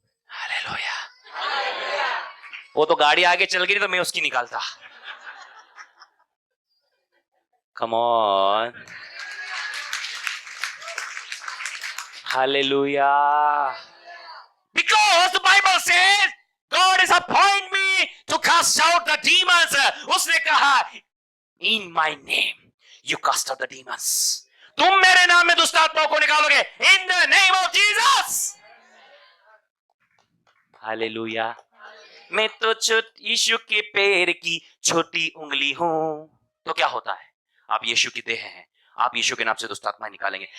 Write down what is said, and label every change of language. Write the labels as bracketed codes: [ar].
[hi] Hallelujah. वो तो गाड़ी आगे चल गई तो मैं उसकी निकालता। [en] Come on, Hallelujah. Because the Bible says God has appointed me to cast out the demons. उसने कहा in my name you cast out the demons. [hi] तुम मेरे नाम में दुष्ट आत्माओं को निकालोगे in the name of Jesus. [en] Hallelujah. [hi] मैं तो यीशु के पैर की छोटी उंगली हूं। तो क्या होता है? आप यीशु की देह हैं, आप यीशु के नाम से दुष्ट आत्मा निकालेंगे।